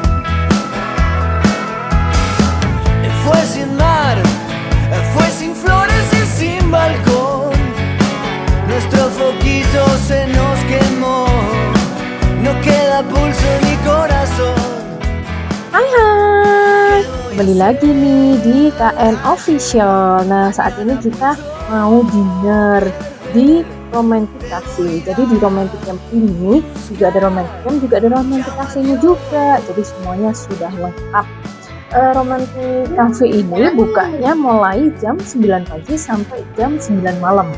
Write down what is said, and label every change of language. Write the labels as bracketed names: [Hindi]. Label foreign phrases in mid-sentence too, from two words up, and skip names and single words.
[Spanish] Fue sin mar, fue sin flores y sin balcón. Nuestro foquito se nos quemó, no queda pulso ni corazón. [Indonesian] Hai, kembali lagi nih di KN Official. Nah, saat ini kita mau dinner di Romantic Cafe. Jadi di Romantic Camp ini juga ada Romantic Camp, juga ada Romantic Cafe-nya juga. Jadi semuanya sudah lengkap. Romantic Cafe ini bukanya mulai jam 9 pagi sampai jam 9 malam.